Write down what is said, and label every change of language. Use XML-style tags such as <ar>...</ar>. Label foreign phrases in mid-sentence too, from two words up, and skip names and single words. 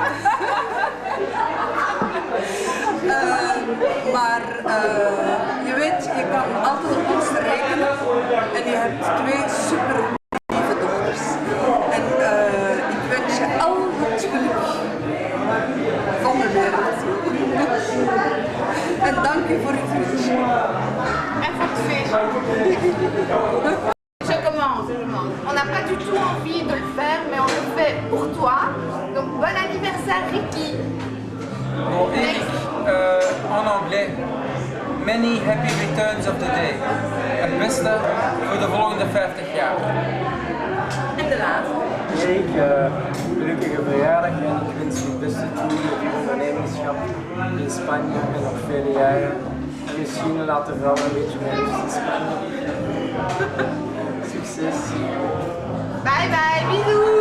<nl>Maar je weet, je kan altijd op ons rekenen en je hebt 2 super lieve dochters. En ik wens je al het geluk van de wereld. En dank je voor het feestje. En voor het feestje.</nl> <fr>Je commence. On n'a pas du tout envie de le faire, mais on le fait pour toi. Donc bon anniversaire Ricky. Bon, Eric, en anglais,</fr> <en>many happy returns of the day.</en> <nl>Het beste voor de volgende 50 jaar. En de laatste. Erik, gelukkige verjaardag en ik wens je het beste toe met je ondernemerschap in Spanje en nog vele jaren. En misschien later wel een beetje mee in Spanje. Succes!</nl> <en>Bye bye, bisous!</en>